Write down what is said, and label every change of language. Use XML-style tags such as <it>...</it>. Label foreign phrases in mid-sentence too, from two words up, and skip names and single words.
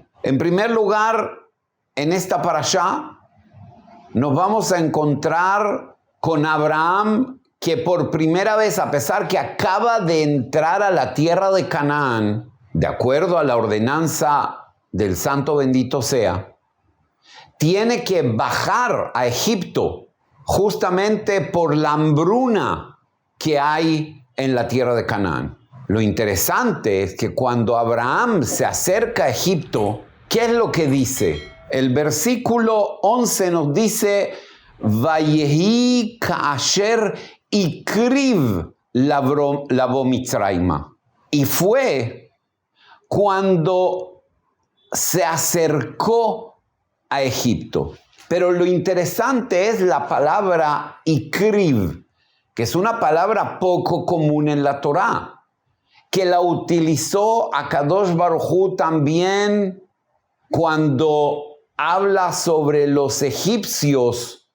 <es>En primer lugar, en esta parashá, nos vamos a encontrar con Abraham, que por primera vez, a pesar que acaba de entrar a la tierra de Canaán, de acuerdo a la ordenanza del Santo Bendito sea, tiene que bajar a Egipto justamente por la hambruna que hay en la tierra de Canaán. Lo interesante es que cuando Abraham se acerca a Egipto, ¿qué es lo que dice? El versículo 11 nos dice:</es> <he>ויהי כאשר הקריב לבוא מצרימה.</he> <es>Y fue cuando se acercó a Egipto. Pero lo interesante es la palabra ikriv, que es una palabra poco común en la Torá, que la utilizó</es> <he>הקדוש ברוך הוא</he> <es>también cuando habla sobre los egipcios.</es>